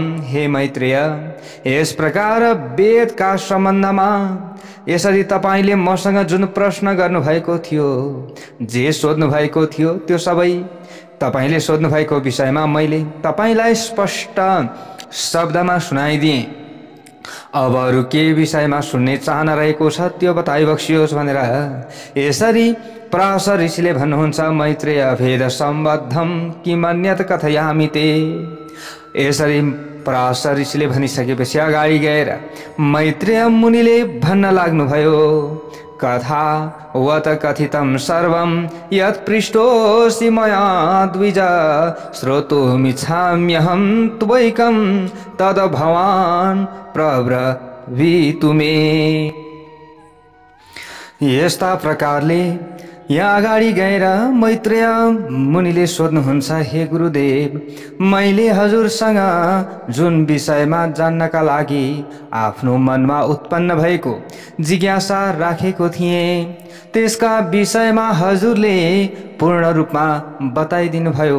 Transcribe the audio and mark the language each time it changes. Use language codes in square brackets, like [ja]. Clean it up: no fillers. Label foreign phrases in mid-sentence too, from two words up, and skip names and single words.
[ne] हे मैत्रेय, यस प्रकार वेदका सम्बन्धमा यसरी तपाईले मसँग जुन प्रश्न गर्नुभएको थियो, जे सोध्नु भएको थियो, त्यो सबै तपाईले सोध्नु भएको विषयमा मैले तपाईलाई स्पष्ट शब्दमा सुनाइदिएँ। अब अरू के विषयमा सुन्ने चाहना रहेको छ त्यो बताइबक्सियोस् भनेर यसरी पराशर ऋषिले भन्नुहुन्छ, [sa] मैत्रेय भेद सम्बद्धम किमन्यत कथयामि ते। [ne] यसरी पराशर ऋषिले भनिसकेपछि अगाडि गएर मैत्रेय मुनिले भन्न लाग्नुभयो, [sa] कथा वत कथितं सर्वं यत् पृष्टोऽसि मया द्विज श्रोतुमिच्छाम्यहं त्वैकं तद भवान् प्रब्रवीतु मे। [ne] यस्ता प्रकारले यहाँ अगाडि गएर मैत्रेय मुनिले सोध्नुहुन्छ, हे गुरुदेव, मैले हजुरसँग जुन विषयमा जान्नका लागि आफ्नो मनमा उत्पन्न भएको जिज्ञासा राखेको थिएँ त्यसका विषयमा हजुरले पूर्ण रूपमा बताइदिनु भयो।